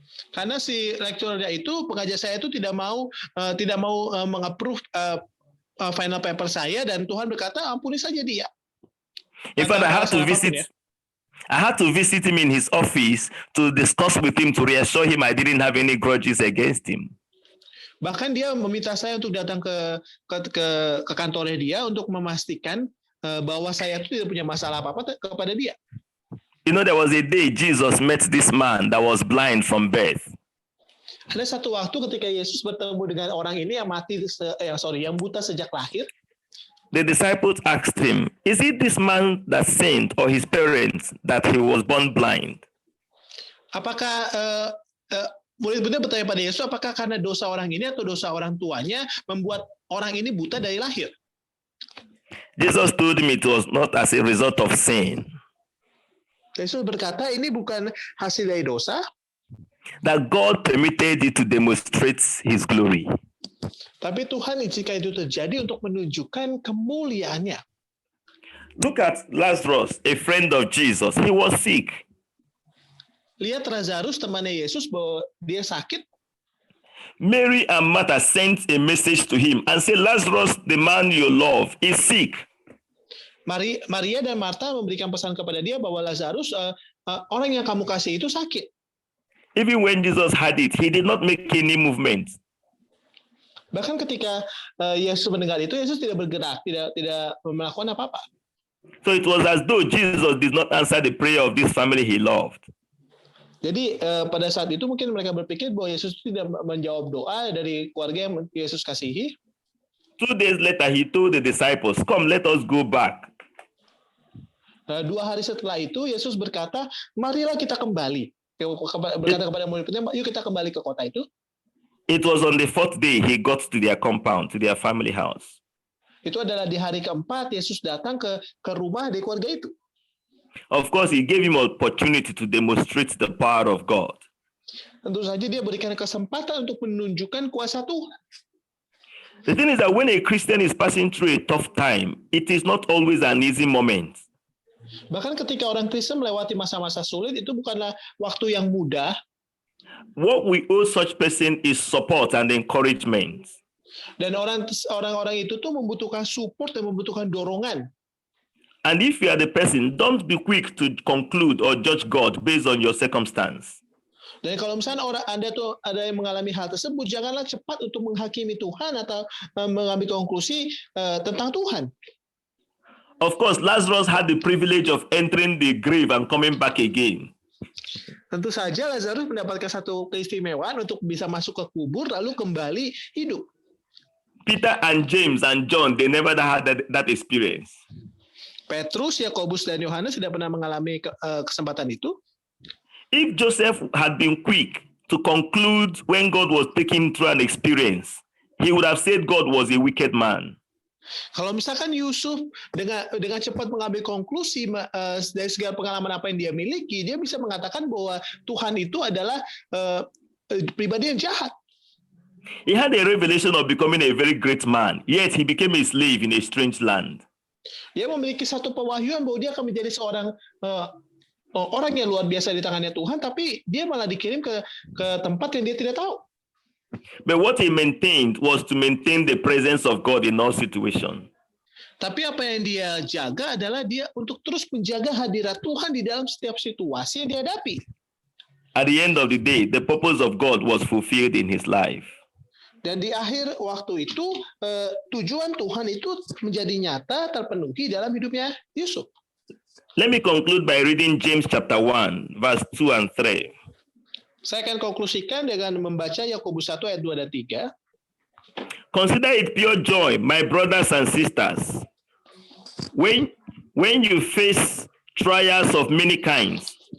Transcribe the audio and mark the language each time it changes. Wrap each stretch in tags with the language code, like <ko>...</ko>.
<id>Karena si lecturer itu, pengajar saya itu tidak mau mengapprove final paper saya, dan Tuhan berkata ampuni saja dia.</id> <en>In fact, I had to visit him in his office to discuss with him to reassure him I didn't have any grudges against him.</en> <id>Bahkan dia meminta saya untuk datang ke kantornya dia untuk memastikan bahwa saya itu tidak punya masalah apa-apa kepada dia.</id> <en>You know, there was a day Jesus met this man that was blind from birth.</en> <id>Ada satu waktu ketika Yesus bertemu dengan orang ini yang buta sejak lahir.</id> <en>The disciples asked him, is it this man that sinned or his parents that he was born blind?</en> <id>Apakah murid-muridnya bertanya pada Yesus, apakah karena dosa orang ini atau dosa orang tuanya membuat orang ini buta dari lahir?</id> <en>Jesus told him it was not as a result of sin.</en> <id>Yesus berkata ini bukan hasil dari dosa.</id> <en>That God permitted it to demonstrate his glory.</en> <id>Tapi Tuhan izinkan itu terjadi untuk menunjukkan kemuliaannya.</id> <en>Look at Lazarus, a friend of Jesus. He was sick.</en> <id>Lihat Lazarus, temannya Yesus, bahwa dia sakit.</id> <en>Mary and Martha sent a message to him and said, Lazarus, the man you love, is sick.</en> <id>Maria dan Martha memberikan pesan kepada dia bahwa Lazarus, orang yang kamu kasih itu sakit.</id> <en>Even when Jesus had it, he did not make any movement.</en> <id>Bahkan ketika Yesus mendengar itu, Yesus tidak bergerak, tidak melakukan apa-apa.</id> <en>So it was as though Jesus did not answer the prayer of this family he loved.</en> <id>Jadi pada saat itu mungkin mereka berpikir bahwa Yesus tidak menjawab doa dari keluarga yang Yesus kasihi.</id> <en>2 days later, he told the disciples, come, let us go back.</en> <id>2 hari setelah itu, Yesus berkata, marilah kita kembali. Berkata kepada murid-muridnya, yuk kita kembali ke kota itu.</id> <en>It was on the 4th day he got to their compound, to their family house.</en> <id>Itu adalah di hari keempat Yesus datang ke rumah dari keluarga itu.</id> <en>Of course, he gave him opportunity to demonstrate the power of God.</en> <id>Tentu saja dia berikan kesempatan untuk menunjukkan kuasa Tuhan.</id> <en>The thing is that when a Christian is passing through a tough time, it is not always an easy moment.</en> <id>Bahkan ketika orang Kristen melewati masa-masa sulit, itu bukanlah waktu yang mudah.</id> <en>What we owe such person is support and encouragement.</en> <id>Dan orang-orang itu tuh membutuhkan support dan membutuhkan dorongan.</id> <en>And if you are the person, don't be quick to conclude or judge God based on your circumstance.</en> <id>Dan kalau misalnya Anda tuh ada yang mengalami hal tersebut, janganlah cepat untuk menghakimi Tuhan atau mengambil konklusi tentang Tuhan.</id> <en>Of course, Lazarus had the privilege of entering the grave and coming back again.</en> <id>Tentu saja Lazarus mendapatkan satu keistimewaan untuk bisa masuk ke kubur lalu kembali hidup.</id> <en>Peter and James and John, they never had that experience.</en> <id>Petrus, Yakobus, dan Yohanes tidak pernah mengalami kesempatan itu.</id> <en>If Joseph had been quick to conclude when God was taking him through an experience, he would have said God was a wicked man.</en> <id>Kalau misalkan Yusuf dengan cepat mengambil konklusi dari segala pengalaman apa yang dia miliki, dia bisa mengatakan bahwa Tuhan itu adalah pribadi yang jahat.</id> <en>He had a revelation of becoming a very great man, yet he became a slave in a strange land.</en> <id>Dia memiliki satu pewahyuan bahwa dia akan menjadi seorang orang yang luar biasa di tangannya Tuhan, tapi dia malah dikirim ke tempat yang dia tidak tahu.</id> <en>But what he maintained was to maintain the presence of God in all situations.</en> <id>Tapi apa yang dia jaga adalah dia untuk terus menjaga hadirat Tuhan di dalam setiap situasi yang dihadapi.</id> <en>At the end of the day, the purpose of God was fulfilled in his life.</en> <id>Dan di akhir waktu itu, tujuan Tuhan itu menjadi nyata, terpenuhi dalam hidupnya Yusuf.</id> <en>Let me conclude by reading James chapter 1, verse 2 and 3.</en> <id>Saya akan konklusikan dengan membaca Yakobus 1 ayat 2 dan 3.</id> <en>Consider it pure joy, my brothers and sisters, when you face trials of many kinds,</en>